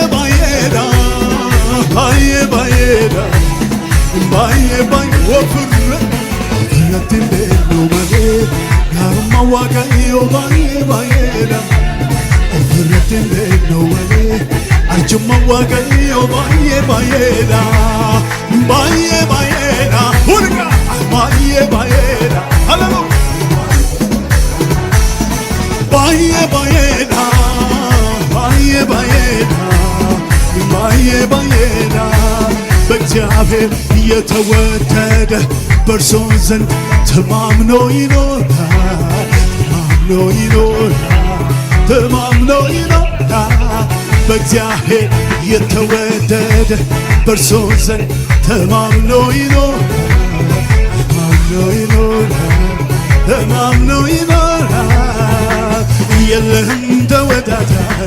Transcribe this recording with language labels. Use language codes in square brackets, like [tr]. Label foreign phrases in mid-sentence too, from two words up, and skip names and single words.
[om] baay'eedha baay'ee baay'eedha baay'ee baay'ee ofirratti hin beeknu malee gaarummaa Waaqayyoo baay'ee baay'eedha ofirratti hin beeknu malee arjummaa Waaqayyoo baay'ee baay'eedha baay'ee baay'eedha hudikaa baay'ee baay'eedha baay'ee baay'eedha baay'ee baay'eedha baay'ee baay'eedha [am] በእግዚአብሔር የተወደደ በእርሱ ዘንድ ተማምኖ ይኖራል ተማምኖ ይኖራል ተማምኖ ይኖራል በእግዚአብሔር የተወደደ በእርሱ ዘንድ ተማምኖ ይኖራል ተማምኖ ይኖራል ተማምኖ ይኖራል የለህም ተወዳዳሪ